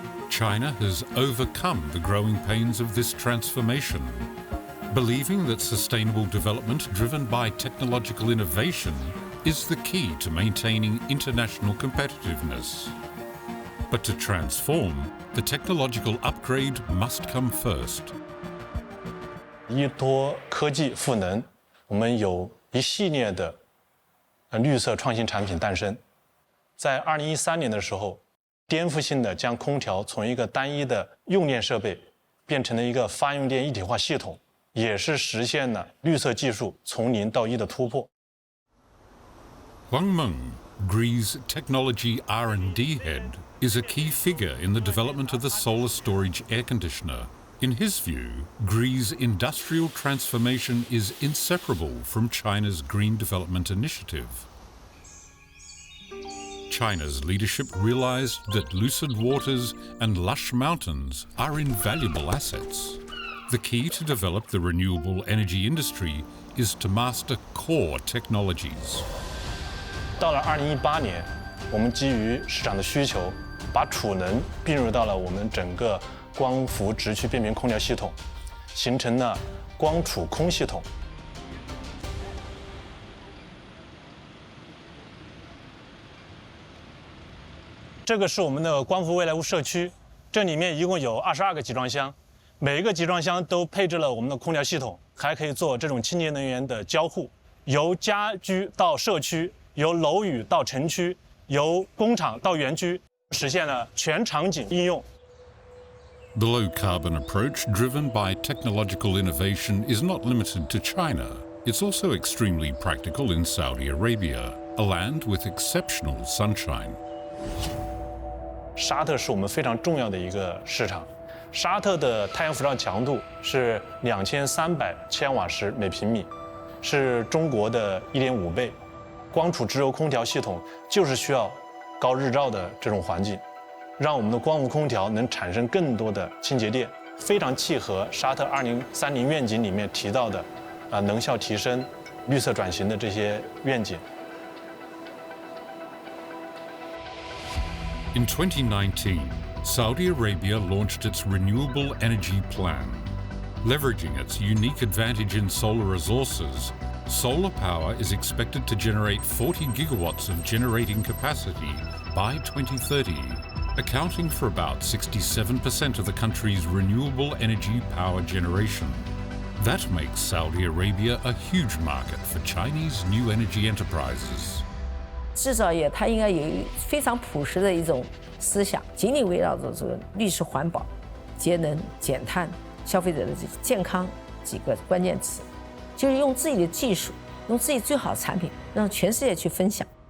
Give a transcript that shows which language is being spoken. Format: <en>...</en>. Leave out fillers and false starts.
<en>China has overcome the growing pains of this transformation, believing that sustainable development driven by technological innovation is the key to maintaining international competitiveness. But to transform, the technological upgrade must come first.</en> <zh>依托科技赋能，我们有一系列的绿色创新产品诞生。在2013年的时候，颠覆性的将空调从一个单一的用电设备变成了一个发用电一体化系统，也是实现了绿色技术从0到1的突破。</zh> <en>Huang Meng, Gree's technology R&D head, is a key figure in the development of the solar storage air conditioner. In his view, Gree's industrial transformation is inseparable from China's Green Development Initiative. China's leadership realized that lucid waters and lush mountains are invaluable assets. The key to develop the renewable energy industry is to master core technologies.</en> <zh>到了2018年，我们基于市场的需求，把储能并入到了我们整个光伏直驱变频空调系统，形成了光储空系统。这个是我们的光伏未来屋社区，这里面一共有22个集装箱，每一个集装箱都配置了我们的空调系统，还可以做这种清洁能源的交互，由家居到社区，由楼宇到城区，由工厂到园区，实现了全场景应用。</zh> <en>The low-carbon approach driven by technological innovation is not limited to China. It's also extremely practical in Saudi Arabia, a land with exceptional sunshine.</en> <zh>沙特是我们非常重要的一个市场。沙特的太阳辐射强度是2300千瓦时每平米，是中国的1.5倍。光储直流空调系统就是需要高日照的这种环境。让我们的光伏空调能产生更多的清洁电，非常契合沙特2030愿景里面提到的，能效提升、绿色转型的这些愿景。</zh> <en>In 2019, Saudi Arabia launched its renewable energy plan. Leveraging its unique advantage in solar resources, solar power is expected to generate 40 gigawatts of generating capacity by 2030. Accounting for about 67% of the country's renewable energy power generation. That makes Saudi Arabia a huge market for Chinese new energy enterprises.</en> <zh>制造业它应该有非常朴实的一种思想，紧紧围绕着绿色环保、节能减碳、消费者的健康几个关键词，就是用自己的技术，用自己最好的产品，让全世界去分享。</zh>